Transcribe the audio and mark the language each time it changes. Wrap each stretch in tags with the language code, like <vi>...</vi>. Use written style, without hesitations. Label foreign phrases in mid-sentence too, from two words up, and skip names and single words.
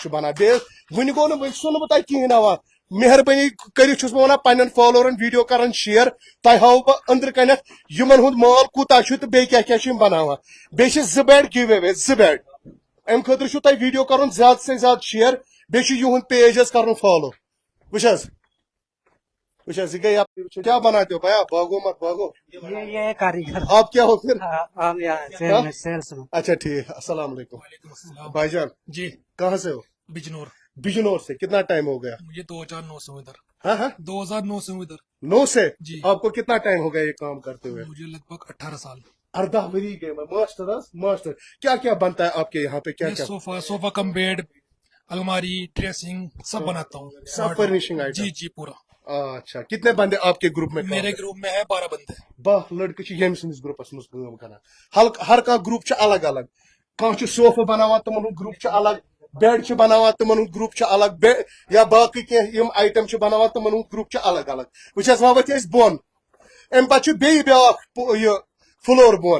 <ks>چھُ بنان بیٚیہِ وٕنہِ گوٚو نہٕ وٕنہِ سُنہٕ بہٕ تۄہہِ کِہیٖنۍ اوا مہربٲنی کٔرِتھ چھُس بہٕ وَنان پننٮ۪ن فالوورن ویٖڈیو کران شیر تۄہہِ ہاوو بہٕ أنٛدرٕ کَنٮ۪تھ یِمن ہُنٛد مال کوٗتاہ چھُ تہٕ بیٚیہِ کیٛاہ کیٛاہ چھِ یِم بناوان بیٚیہِ چھِ 2 بیڈ گِو اوے 2 بیڈ اَمہِ خٲطرٕ چھُو تۄہہِ ویٖڈیو کرُن زیادٕ سے زیادٕ شیر بیٚیہِ چھُ یِہُنٛد پیج حظ کرُن فالو وٕچھ حظ یہ گئی</ks> <ur>آپ کیا بناتے ہو بھیا بھاگو مت بھاگو یہ کاریگر آپ کیا ہو پھر ہم یہاں سیلس میں اچھا ٹھیک السلام علیکم بھائی جان جی کہاں سے ہو بجنور بجنور سے کتنا ٹائم ہو گیا مجھے 2009 سے ہوں ادھر ہاں ہاں 2009 سے ہوں ادھر 9 سے جی آپ کو کتنا ٹائم ہو گیا یہ کام کرتے ہوئے مجھے لگ بھگ 18 سال 18 وری گئے ماسٹر کیا کیا بنتا ہے آپ کے یہاں پہ کیا میں کیا</ur> <en>sofa cum bed</en> <ur>الماری ڈریسنگ سب بناتا ہوں سب</ur> <en>furnishing item</en> <ur>جی جی پورا اچھا کتنے بندے آپ کے گروپ میں میرے گروپ میں ہے 12 بندے</ur> <ks>12 لڑکے چھِ ییٚمہِ سٕنٛدِس گروپس منٛز کٲم کران ہر کانٛہہ گروپ چھُ الگ الگ کانٛہہ چھُ صوفہٕ بناوان تِمن ہُنٛد گروپ چھُ الگ بیڈ چھِ بناوان تِمن ہُنٛد گروپ چھُ الگ یا باقٕے کینٛہہ یِم آیٹم چھِ بناوان تِمن ہُنٛد گروپ چھُ الگ الگ وٕچھ حظ وۄنۍ ؤتھۍ أسۍ بۄن اَمہِ پتہٕ چھُ بیٚیہِ بیٛاکھ یہِ فلور بۄن</ks>